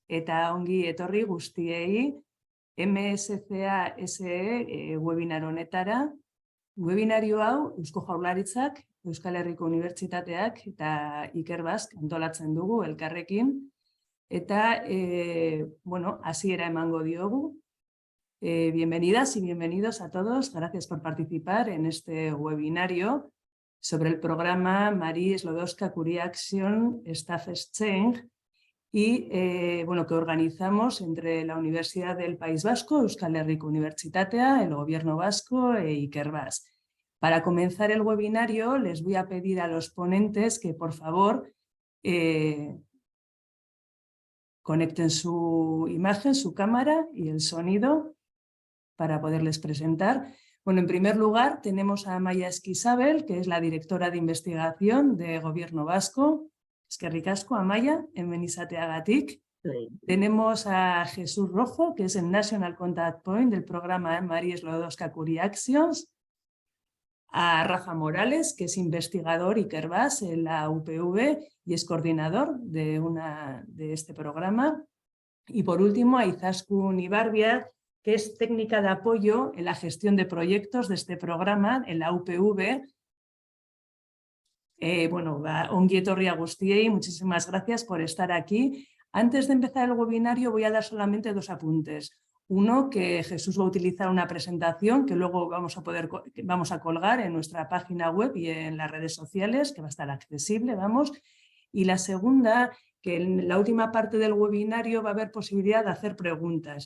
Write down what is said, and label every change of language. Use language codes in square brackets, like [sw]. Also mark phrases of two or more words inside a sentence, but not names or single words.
[eu] eta ongi etorri guztiei MSCA SE webinar honetara. Webinario hau Eusko Jaurlaritzak, Euskal Herriko Unibertsitateak eta Ikerbasque antolatzen dugu elkarrekin. Eta, hasiera emango diogu. [es] Bienvenidas y bienvenidos a todos. Gracias por participar en este webinario sobre el programa Marie Sklodowska-Curie Action Staff Exchange y que organizamos entre la Universidad del País Vasco, Euskal Herriko Unibertsitatea, el Gobierno Vasco e Ikerbasque. Para comenzar el webinario les voy a pedir a los ponentes que por favor conecten su imagen, su cámara y el sonido para poderles presentar. Bueno, en primer lugar tenemos a Amaia Esquisabel, que es la directora de investigación de Gobierno Vasco. [eu] Eskerrik asko, Amaia, enbenizateagatik. [es] Sí. Tenemos a Jesús Rojo, que es el [en] National Contact Point [es] del programa Marie Sklodowska-Curie Actions. A Rafa Morales, que es investigador Ikerbasque en la UPV y es coordinador de este programa. Y por último a Izaskun Ibarbia, que es técnica de apoyo en la gestión de proyectos de este programa en la UPV. [eu] Ongi etorri a guztiei, [es] muchísimas gracias por estar aquí. Antes de empezar el webinario voy a dar solamente dos apuntes. Uno, que Jesús va a utilizar una presentación que luego vamos a colgar en nuestra página web y en las redes sociales, que va a estar accesible, Y la segunda, que en la última parte del webinario va a haber posibilidad de hacer preguntas.